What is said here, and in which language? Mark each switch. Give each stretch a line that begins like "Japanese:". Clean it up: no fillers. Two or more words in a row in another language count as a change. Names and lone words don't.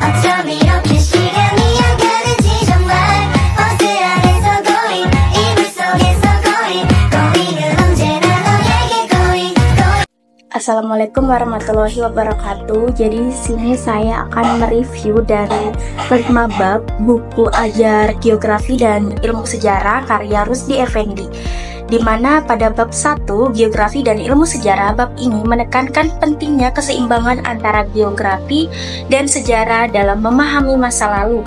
Korean: 넌 이렇게 시간이 안 가는지 정말 버스 안에서 going 이불 속에서 going은 언제나 너에게 going.
Arabic: السلام عليكم ورحمة الله وبركاته.
Indonesian: Jadi di sini saya akan mereview dari 5 bab buku ajar geografi dan ilmu sejarah karya Rusdi Effendi. Di mana pada bab 1 geografi dan ilmu sejarah, bab ini menekankan pentingnya keseimbangan antara geografi dan sejarah dalam memahami masa lalu.